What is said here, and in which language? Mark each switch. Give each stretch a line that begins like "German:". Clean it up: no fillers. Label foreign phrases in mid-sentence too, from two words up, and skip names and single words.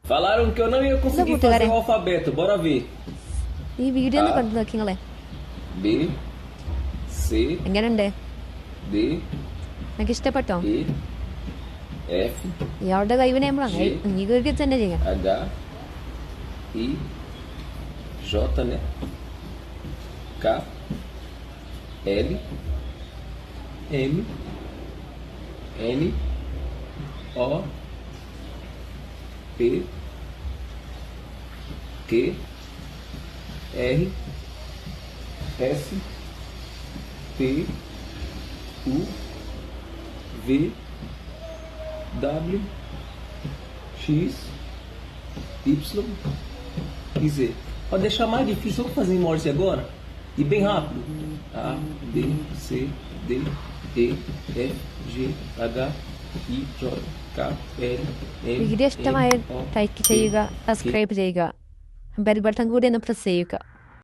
Portuguese: Falaram que eu não ia conseguir fazer o alfabeto. Bora ver.
Malayalam: ഈ വീഡിയോ ഒന്ന് കണ്ടു നോക്കി നിങ്ങളെ.
Portuguese: B C
Malayalam: എങ്ങനെയുണ്ട്?
Portuguese: D
Malayalam: എനിക്ക് ഇഷ്ടപ്പെട്ടോ?
Portuguese: E F
Malayalam: ഇയാളുടെ കഴിവിനെ നമ്മൾ അംഗീകരിക്കുക തന്നെ ചെയ്യാം.
Portuguese: H I J, né? K L M N O P Q R S T U V W X Y e Z. Pode deixar mais difícil. Vamos fazer em Morse agora? E bem rápido. A, B, C, D, E, F, G, H, I, J, K, L, M,
Malayalam: വീഡിയോ ഇഷ്ടമായ
Portuguese: N, O,
Malayalam: ലൈക്ക് ചെയ്യുക, സബ്സ്ക്രൈബ് ചെയ്യുക,
English: bell button
Malayalam: കൂടി ഒന്ന് പ്രസ് ചെയ്യുക.